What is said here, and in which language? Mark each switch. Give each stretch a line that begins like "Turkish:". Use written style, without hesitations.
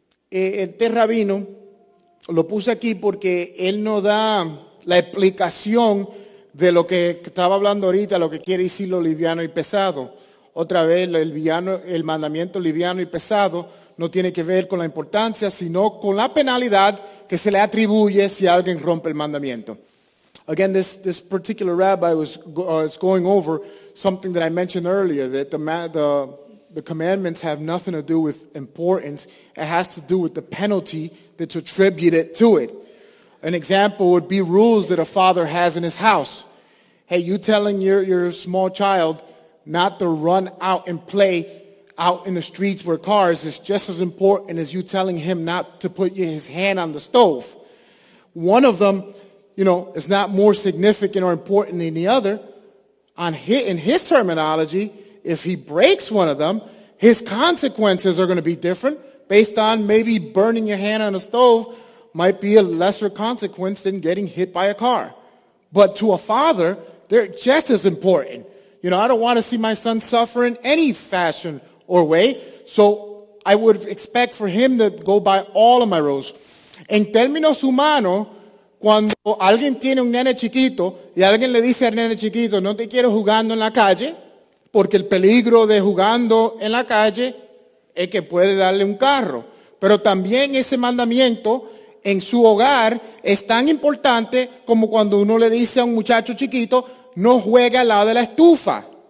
Spanish: Este rabino lo puse aquí porque él nos da la explicación de lo que estaba hablando ahorita, lo que quiere decir lo liviano y pesado. Otra vez, el mandamiento liviano y pesado no tiene que ver con la importancia, sino con la penalidad que se le atribuye si alguien rompe el mandamiento.
English: Again, this particular rabbi was going over something that I mentioned earlier, that the commandments have nothing to do with importance. It has to do with the penalty that's attributed to it. An example would be rules that a father has in his house. Hey, you telling your small child not to run out and play out in the streets where cars is just as important as you telling him not to put his hand on the stove. One of them, is not more significant or important than the other. In his terminology, if he breaks one of them, his consequences are going to be different based on maybe burning your hand on a stove might be a lesser consequence than getting hit by a car. But to a father, they're just as important. I don't want to see my son suffer in any fashion or way. So I would expect for him to go by all of my rules.
Spanish: En términos humanos, cuando alguien tiene un nene chiquito y alguien le dice al nene chiquito, no te quiero jugando en la calle, porque el peligro de jugando en la calle es que puede darle un carro. Pero también ese mandamiento en su hogar es tan importante como cuando uno le dice a un muchacho chiquito, no juegue al lado de la estufa.